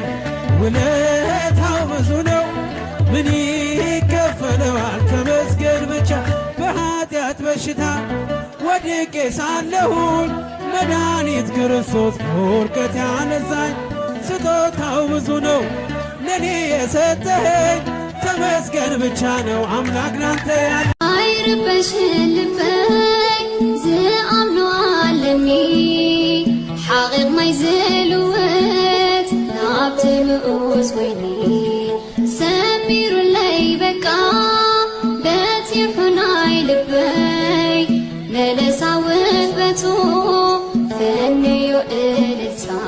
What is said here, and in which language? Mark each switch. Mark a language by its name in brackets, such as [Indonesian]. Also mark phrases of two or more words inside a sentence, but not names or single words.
[Amharic] ውለታው ብዙ ነው ምን ይከፈለዋል ተመስገን ብቻ በኃጢአት በሽታ ወድቄ ሳለሁኝ መድኃኒት ክርስቶስ ከውድቀት ያነሳኝ ስጦታው ብዙ ነው ለኔ የሰጠኸኝ ተመስገን ብቻ ነው አምላክ ናንተ ያለ [Tigrinya] አይርበሽን ልበይ ዝኣምኖ ኣለኒ ሓቂቕ ማይ ዘልወት ናብቲ ምኡስ ወይኒ ሰሚሩለይ በቃ በፂሑ ናይ ልበይ መለሳውን በቱ ፈንዮ እልልታን